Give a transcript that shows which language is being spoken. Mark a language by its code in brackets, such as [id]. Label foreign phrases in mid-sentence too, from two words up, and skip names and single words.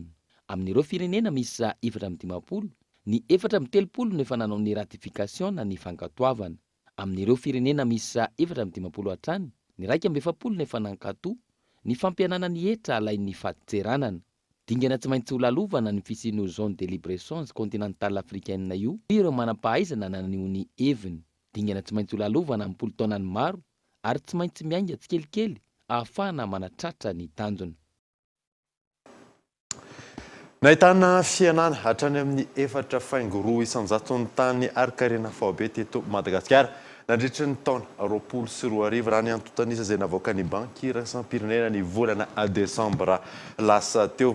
[mg] Amin'ireo firenena misy 420, ny 430 no efa nanao ny ratification na ny fankatoavana. Amin'ireo firenena misy 430 hatrany, ny 140 no efa nankato ny fampianana ny hetra alain'ny fatiseranana. Dingana tsy maintsy ho lalovana ny fisian'io [fr] zone de libre échange continentale africaine [mg] io ireo manam-pahaizana nanio ny heviny. Dingana tsy maintsy ho lalovana amin'ny politaonany maro ary tsy maintsy miainga tsikelikely ahafahana manatratra ny tanjona. Nahitana fianana hatrany amin'ny 4.2 isanjaton'ny tany arikarena faobe teto Madagasikara nandritra ny taona 2024 raha ny antotanisa izay navoaka ny banky iraisam-pirenena ny volana desambra lasa teo.